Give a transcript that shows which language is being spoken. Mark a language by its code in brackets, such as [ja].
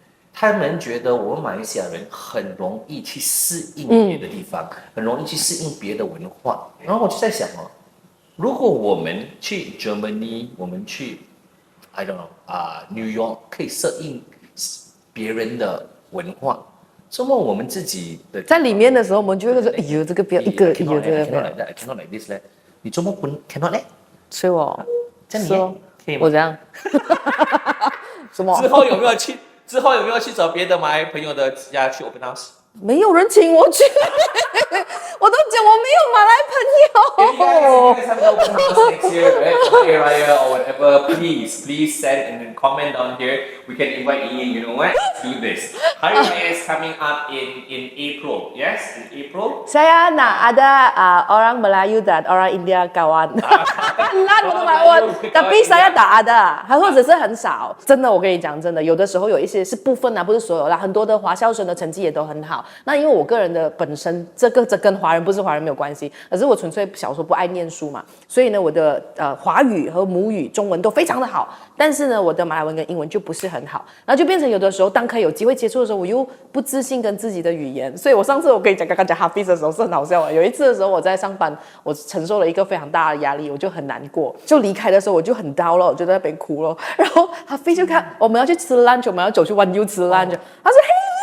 [zh] 他们觉得我们马来西亚人很容易去适应别的地方，很容易去适应别的文化。然后我就在想哦，如果我们去 Germany， 我们去。 [en] I don't know [zh] New York 可以适应别人的文化，那么我们自己的在里面的时候，我们就会说，哎呦，这个不要一个，哎呦，这个 [en] cannot like this [zh] 嘞，你怎么不 cannot 嘞？所以我这样可以吗？我这样，什么？之后有没有去找别的马来朋友的家去 open house？没有人请我去，我都讲我没有马来朋友。 [en] If you guys have an open house next year, right? Raya or whatever, please send and comment down here. We can invite Ian. You know what? Let's do this. Hari Raya is coming up in April. Yes, in April. [ms] Saya nak ada orang Melayu dan orang India kawan. [zh] 烂我的马文， [ms] tapi saya tak ada， [zh] 还或者是很少。真的，我跟你讲，真的，有的时候有一些是部分啊，不是所有啦。很多的华校生的成绩也都很好。那因为我个人的本身，这跟华人不是华人没有关系，可是我纯粹小时候不爱念书嘛，所以呢，我的华语和母语中文都非常的好，但是呢，我的马来文跟英文就不是很好，然后就变成有的时候当可以有机会接触的时候，我又不自信跟自己的语言，所以我上次我跟你讲刚刚讲 Hafiz 的时候是很好笑的。有一次的时候我在上班，我承受了一个非常大的压力，我就很难过，就离开的时候我就很down了，我就在那边哭了，然后Hafiz就看我们要去吃 lunch， 我们要走去 One U 吃 lunch， 他说嘿。